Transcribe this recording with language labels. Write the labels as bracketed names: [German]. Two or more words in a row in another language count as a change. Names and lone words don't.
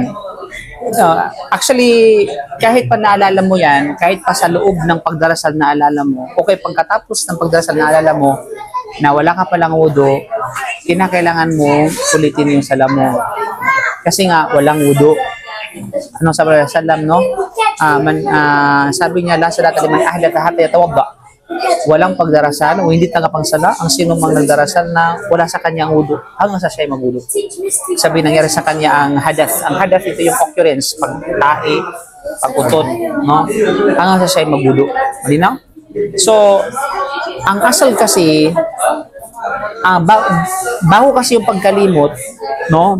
[Filipino] Actually, kahit pa naalala mo yan, kahit pa sa loob ng pagdarasal naalala mo, okay, pagkatapos ng pagdarasal naalala mo, na wala ka palang wudu, kinakailangan mo ulitin yung sala mo. Kasi nga, walang wudu. Anong sabi ng salam, no? Sabi niya, [Arabic] لا صلاة لمن أحدث حتى يتوضأ. [Filipino] Walang pagdarasal o hindi tagapangsala ang sino mang nagdarasal na wala sa kanya ang wudu hanggang sa siya ay magwudu. Sabi nangyari sa kanya ang hadath. Ang hadath ito yung occurrence, pagtae, pagkutot, no? Hanggang sa siya ay magwudu. Malinaw? So, ang asal kasi, bago kasi yung pagkalimot, no?